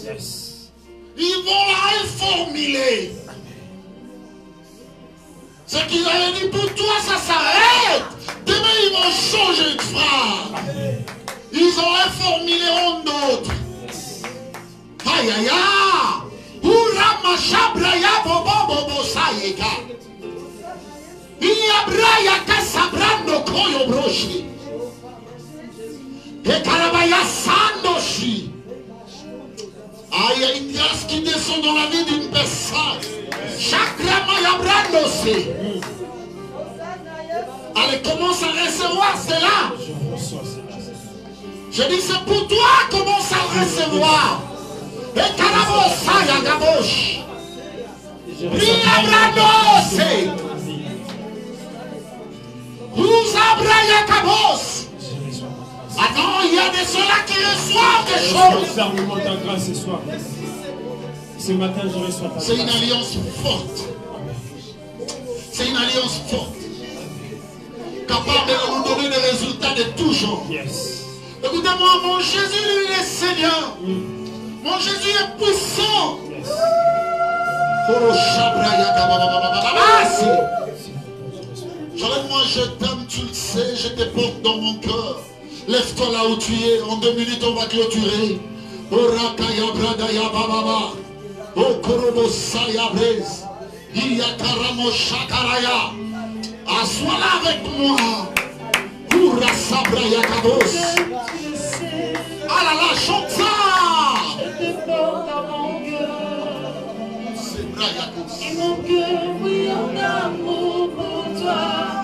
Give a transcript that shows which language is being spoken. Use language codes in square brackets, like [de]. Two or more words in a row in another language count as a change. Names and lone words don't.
[fr] Ils vont la reformuler. Ce qu'ils avaient dit pour toi, ça s'arrête. Demain, ils vont changer de phrase. Ils ont informé d'autres. Aïe aïe aïe. Oura machabraya bobo bobo saïka. Iabraya kasabrando koyo broshi. Et karabaya sandoshi. Aïe, il y a ce qui descend dans la vie d'une personne. Chakramaya brandosi. Allez, commence à recevoir cela. Je dis, c'est pour toi, commence à recevoir. Et karabosaya gabosh. Iabradosi. Usabraya kabos. Attends, il y a des ceux-là qui reçoivent des choses. Ta grâce ce soir. Ce matin, je reçois ta grâce. C'est une alliance forte. C'est une alliance forte. Capable de nous donner des résultats de tout genre. Yes. Écoutez-moi, mon Jésus, lui, il est Seigneur. Mon Jésus est puissant. Yes. J'arrête-moi, je t'aime, tu le sais, je te porte dans mon cœur. Lève-toi là où tu es. En 2 minutes, on va clôturer. Orakaya bradaya bababa. Okorobo sayabrez. Iyakaramo shakaraya. Assois là avec moi. Kura sabraya kabos. Ah là là, chante ça. Je te porte dans mon cœur. C'est brayakos. Et mon cœur brille en amour pour toi.